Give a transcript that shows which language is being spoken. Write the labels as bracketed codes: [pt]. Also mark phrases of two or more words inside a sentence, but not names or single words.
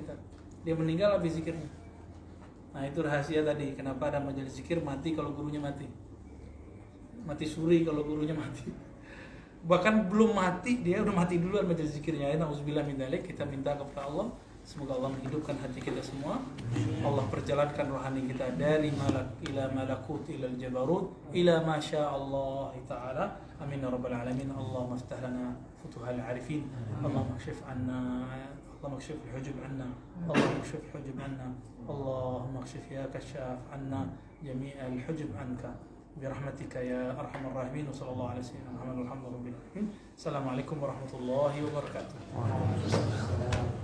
[id] Dia meninggal habis zikirnya. Nah itu rahasia tadi, kenapa ada majelis zikir mati kalau gurunya mati suri kalau gurunya mati. Bahkan belum mati, dia udah mati duluan majelis zikirnya. [ar] نعوذ بالله من ذلك. [id] Kita minta kepada Allah, semoga Allah menghidupkan hati kita semua. Allah perjalankan rohani kita dari [ar] ملك إلى ملكوت إلى جبروت إلى ما شاء الله تعالى. آمين يا رب العالمين اللهم افتح لنا فتوح العارفين. اللهم اكشف عنا اللهم اكشف الحجب عنا اللهم اكشف الحجب عنا اللهم اكشف يا كاشف عنا جميع الحجب عنك برحمتك يا أرحم الراحمين وصلى الله على سيدنا محمد والحمد لله رب العالمين. السلام عليكم ورحمة الله وبركاته.